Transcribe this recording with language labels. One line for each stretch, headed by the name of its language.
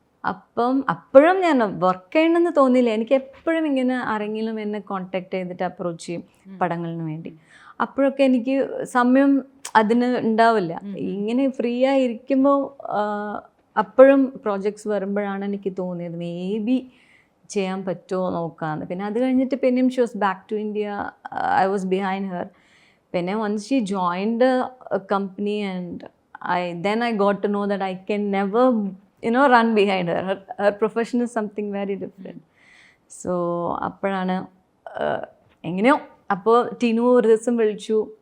Malayalam: അപ്പം അപ്പോഴും ഞാൻ വർക്ക് ചെയ്യണമെന്ന് തോന്നിയില്ല. എനിക്ക് എപ്പോഴും ഇങ്ങനെ ആരെങ്കിലും എന്നെ കോൺടാക്ട് ചെയ്തിട്ട് അപ്രോച്ച് ചെയ്യും പടങ്ങളിന് വേണ്ടി. അപ്പോഴൊക്കെ എനിക്ക് സമയം അതിന് ഉണ്ടാവില്ല. ഇങ്ങനെ ഫ്രീ ആയിരിക്കുമ്പോൾ അപ്പോഴും പ്രോജക്ട്സ് വരുമ്പോഴാണ് എനിക്ക് തോന്നിയത് മേ ബി ചെയ്യാൻ പറ്റുമോ നോക്കാമെന്ന്. പിന്നെ അത് കഴിഞ്ഞിട്ട് പിന്നെയും
English: She was back to India. I was behind her. പിന്നെ once she joined a company and I got to know that I can never run behind her. Her profession is something very different.
Malayalam: So അപ്പോഴാണ് എങ്ങനെയോ. അപ്പോൾ ടിനു ഒരു ദിവസം വിളിച്ചു.